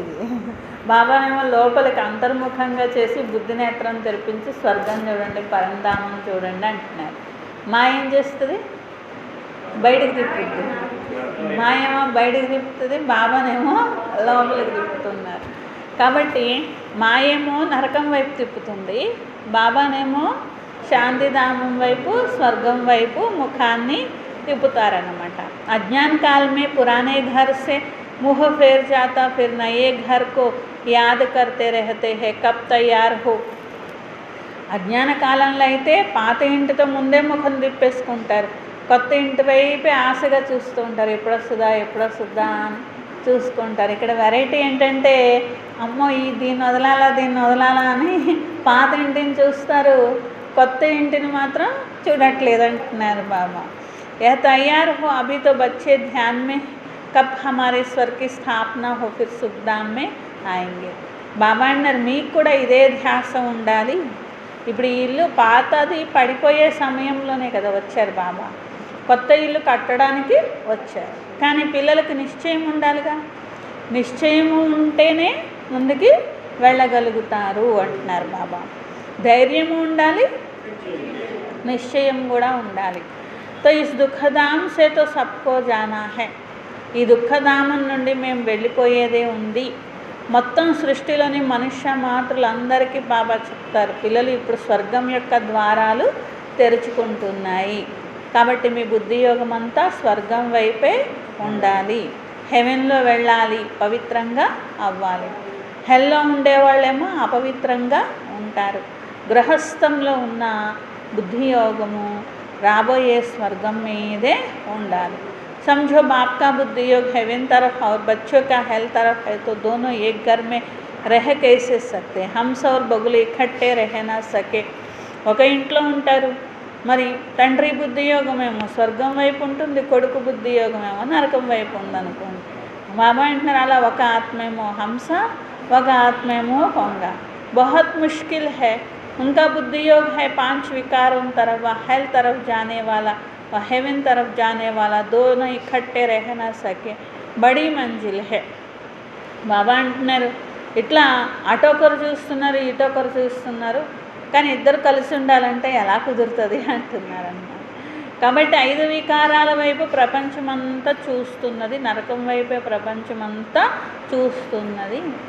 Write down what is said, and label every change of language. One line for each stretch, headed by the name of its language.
Telugu: ఇది బాబానేమో లోపలికి అంతర్ముఖంగా చేసి బుద్ధి నేత్రం తెరిపించి స్వర్గం చూడండి, పరంధామం చూడండి అంటున్నారు. మాయ ఏం చేస్తుంది? బయటికి తిప్పుతుంది. మాయేమో బయటికి తిప్పుతుంది, బాబానేమో లోపలికి తిప్పుతున్నారు. కాబట్టి మాయేమో నరకం వైపు తిప్పుతుంది, బాబానేమో శాంతిధామం వైపు, స్వర్గం వైపు ముఖాన్ని తిప్పుతారన్నమాట.
Hindi: అజ్ఞాन काल में पुराने घर से मुँह फेर जाता, फिर नए घर को याद करते रहते हैं, कब तैयार हो.
Telugu: అజ్ఞాన కాలంలో అయితే పాత ఇంటితో ముందే ముఖం తిప్పేసుకుంటారు, కొత్త ఇంటి వైపే ఆశగా చూస్తూ ఉంటారు, ఎప్పుడొస్తుందా అని చూసుకుంటారు. ఇక్కడ వెరైటీ ఏంటంటే అమ్మో దీన్ని వదలాలా అని పాత ఇంటిని చూస్తారు, కొత్త ఇంటిని మాత్రం చూడట్లేదు అంటున్నారు బాబా.
Hindi: यह तैयार हो अभी तो बच्चे ध्यान में, कब हमारे स्वर की स्थापना हो, फिर सुखधाम में आएंगे.
Telugu: బాబా అన్నారు మీకు కూడా ఇదే ధ్యాస ఉండాలి. ఇప్పుడు ఈ ఇల్లు పాతది పడిపోయే సమయంలోనే కదా వచ్చారు బాబా, కొత్త ఇల్లు కట్టడానికి వచ్చారు. కానీ పిల్లలకు నిశ్చయం ఉండాలిగా, నిశ్చయం ఉంటేనే ముందుకి వెళ్ళగలుగుతారు అంటున్నారు బాబా. ధైర్యము ఉండాలి, నిశ్చయం కూడా ఉండాలి.
Hindi: तो इस दुखधाम से तो सबको जाना है.
Telugu: ఈ దుఃఖధామం నుండి మేము వెళ్ళిపోయేదే ఉంది. మొత్తం సృష్టిలోని మనుష్య మాతృలందరికీ బాబా చెప్తారు పిల్లలు ఇప్పుడు స్వర్గం యొక్క ద్వారాలు తెరుచుకుంటున్నాయి, కాబట్టి మీ బుద్ధి యోగం అంతా స్వర్గం వైపే ఉండాలి, హెవెన్లో వెళ్ళాలి, పవిత్రంగా అవ్వాలి. హెల్లో ఉండేవాళ్ళేమో అపవిత్రంగా ఉంటారు. గృహస్థంలో ఉన్న బుద్ధి యోగము రాబోయే స్వర్గం మీదే ఉండాలి.
Hindi: समझो बाप का बुद्धि योग हेवन तरफ और बच्चों का हेल तरफ है, तो दोनों एक घर में रह कैसे सकते. हंस और बगुल इकट्ठे रह ना सके.
Telugu: ఒక ఇంట్లో ఉంటారు, మరి తండ్రి బుద్ధి యోగమేమో స్వర్గం వైపు ఉంటుంది, కొడుకు బుద్ధి యోగమేమో నరకం వైపు ఉందనుకోండి. బాబా అంటున్నారు అలా ఒక ఆత్మేమో హంస, ఒక ఆత్మేమో కొంగ.
Hindi: बहुत मुश्किल है. उनका बुद्धि योग है 5 विकारों तरफ, वह हेल तरफ जाने वाला, वह हेवन तरफ जाने वाला, दोनों इकट्ठे रह ना सके, बड़ी मंजिल है.
Telugu: బాబా అంటున్నారు ఇట్లా అటొకరు చూస్తున్నారు, ఇటొకరు చూస్తున్నారు, కానీ ఇద్దరు కలిసి ఉండాలంటే ఎలా కుదురుతుంది అంటున్నారు అన్నమాట. కాబట్టి 5 వికారాల వైపు ప్రపంచమంతా చూస్తున్నది, నరకం వైపే ప్రపంచమంతా చూస్తున్నది.